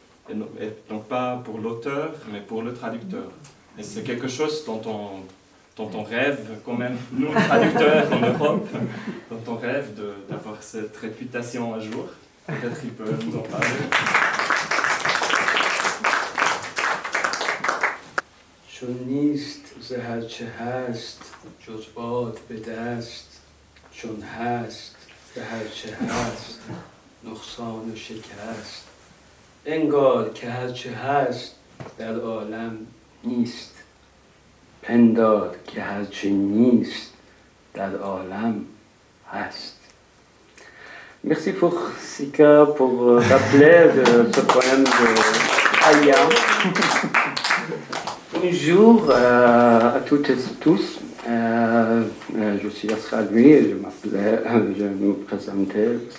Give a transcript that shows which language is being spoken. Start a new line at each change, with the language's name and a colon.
French: Et donc pas pour l'auteur, mais pour le traducteur. Et c'est quelque chose dont on rêve quand même, nous traducteurs en Europe, dont on rêve d'avoir cette réputation un jour. Peut-être qu'il peut nous en parler.
Persian: چون نیست ز هر چه هست جز باد به دست چون هست ز هر چه هست نقصان و شکست انگار که هر چه هست در عالم نیست پندار که هر چه نیست در عالم هست.
French: Merci pour Sika pour rappeler de ce poème de Aya. Bonjour à toutes et tous. Je suis Askar Nouri et je me présentais.